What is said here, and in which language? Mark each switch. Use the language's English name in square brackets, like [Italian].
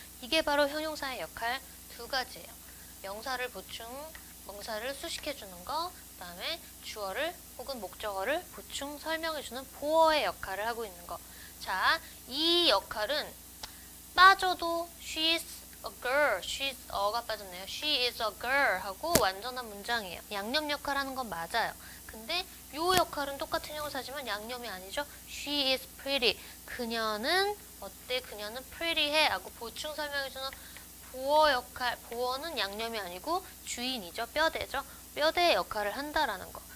[Korean] 이게 바로 형용사의 역할 두 가지예요. 명사를 보충, 명사를 수식해주는 거, 그 다음에 주어를 혹은 목적어를 보충 설명해주는 보어의 역할을 하고 있는 거. 자, 이 역할은 빠져도 [English] she is a girl, [Korean] 가 빠졌네요. [English] She is a girl [Korean] 하고 완전한 문장이에요. 양념 역할 하는 건 맞아요. 근데 요 역할은 똑같은 형용사지만 양념이 아니죠. [English] She is pretty. [Korean] 그녀는 어때? 그녀는 pretty해 하고 보충 설명해주는 보어 역할. 보어는 양념이 아니고 주인이죠. 뼈대죠. 뼈대의 역할을 한다라는 거.